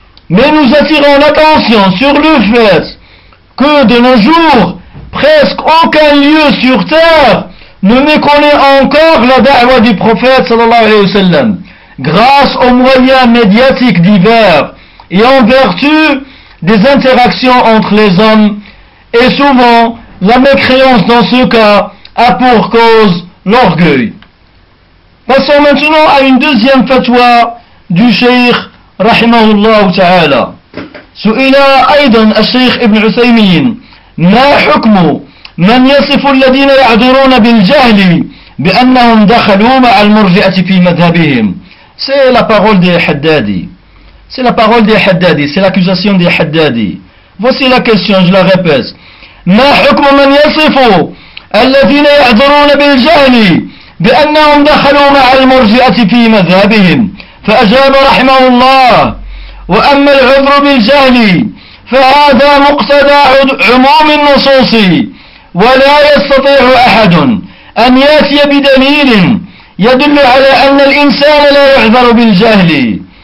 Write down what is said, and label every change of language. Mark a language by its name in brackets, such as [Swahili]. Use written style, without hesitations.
[French] Mais nous attirons l'attention sur le fait que de nos jours, presque aucun lieu sur terre ne méconnaît encore la da'wa du prophète sallallahu alayhi wa sallam, grâce aux moyens médiatiques divers et en vertu des interactions entre les hommes. Et souvent, la mécréance dans ce cas a pour cause l'orgueil. Passons maintenant à une deuxième fatwa du Cheikh Rahimahullah Ta'ala. [Arabic] سئل أيضا الشيخ ابن عثيمين ما حكم من يصف الذين يعذرون بالجهل بأنهم دخلوا مع المرجئة في مذهبهم. [French] C'est la parole des Haddadi. C'est la parole des Haddadi. C'est l'accusation des Haddadi. Voici la question, je la répète. [Arabic] ما حكم من يصف الذين يعذرون بالجهل بأنهم دخلوا مع المرجئة في مذهبهم. فأجاب رحمه الله وأما العذر بالجهل فهذا مقتضى عموم النصوص ولا يستطيع أحد أن يأتي بدليل يدل على أن الإنسان لا يعذر بالجهل.